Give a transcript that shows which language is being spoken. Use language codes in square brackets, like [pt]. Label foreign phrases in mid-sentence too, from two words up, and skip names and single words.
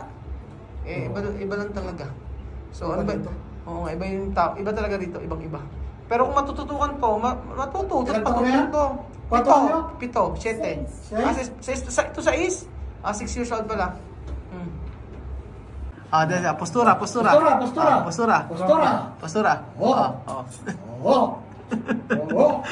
[tl] Eh, iba lang talaga. So ano ba? Oo nga, iba yung tao. Iba talaga dito, ibang-iba. Pero kung matututukan po, matututo. Ilan taon na yan? Matututo. [es] Quanto año? [tl] 7, 7. Ito 6? 6 [en] years old [tl] pala. Dahil postura. Postura. Postura. Postura. Postura. Oh. Oo. Oh. Oh.